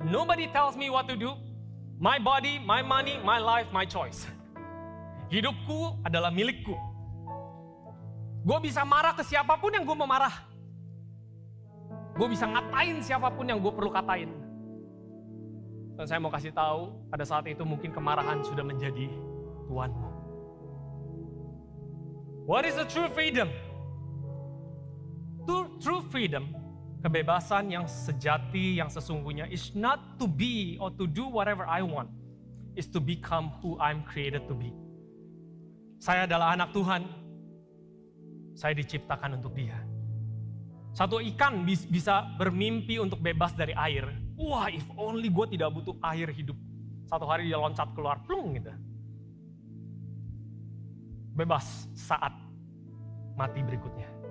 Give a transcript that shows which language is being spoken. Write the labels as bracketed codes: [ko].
[en] Nobody tells me what to do. My body, my money, my life, my choice. [id] Hidupku adalah milikku. Gue bisa marah ke siapapun yang gue mau marah. Gue bisa ngatain siapapun yang gue perlu katain. Dan saya mau kasih tahu, pada saat itu mungkin kemarahan sudah menjadi tuanmu. [en] What is the true freedom? True freedom, [id] kebebasan yang sejati, yang sesungguhnya, [en] is not to be or to do whatever I want. Is to become who I'm created to be. [id] Saya adalah anak Tuhan. Saya diciptakan untuk Dia. Satu ikan bisa bermimpi untuk bebas dari air. Wah, [en] if only [id] gue tidak butuh air hidup. Satu hari dia loncat keluar, plung gitu. Bebas saat mati berikutnya.